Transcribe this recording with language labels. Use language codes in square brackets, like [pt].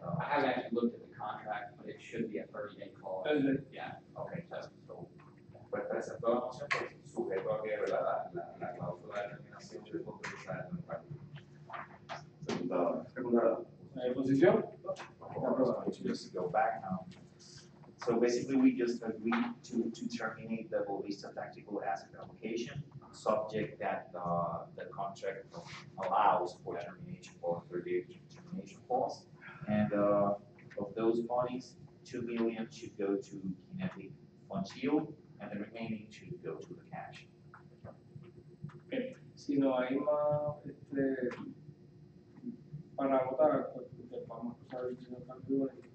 [en] I haven't actually looked at the contract, but it should be a 30-day clause. Yeah. [es] Okay, so, pues presentó la moción pues, sujeto a que, ¿verdad? La cláusula de terminación de contrato Segunda. ¿Hay posición? [en] Just to go back now. So basically, we just agreed to terminate the Globista tactical asset allocation, subject that the contract allows for termination for 30-day termination clause. And of those monies, $2 million should go to Kinetic Funds Yield, and the remaining should go to the cash. Okay. [es] Si no hay más para votar, pues vamos a pasar el señor Cambio.